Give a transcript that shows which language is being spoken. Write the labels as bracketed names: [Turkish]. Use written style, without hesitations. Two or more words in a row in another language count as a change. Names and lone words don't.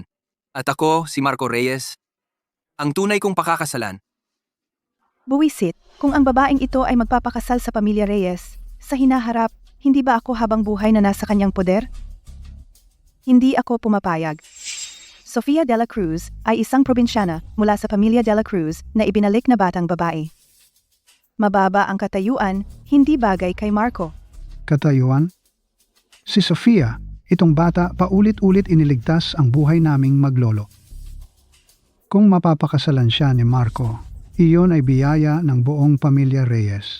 [Filipino] At ako, si Marco Reyes, ang tunay kong pakakasalan. Buwisit, kung ang babaeng ito ay magpapakasal sa pamilya Reyes, sa hinaharap, hindi ba ako habang buhay na nasa kanyang poder? Hindi ako pumapayag. Sofia de la Cruz ay isang probinsyana mula sa pamilya de la Cruz na ibinalik na batang babae. Mababa ang katayuan, hindi bagay kay Marco. Katayuan? Si Sofia, itong bata paulit-ulit iniligtas ang buhay naming maglolo. Kung mapapakasalan siya ni Marco, iyon ay biyaya ng buong pamilya Reyes.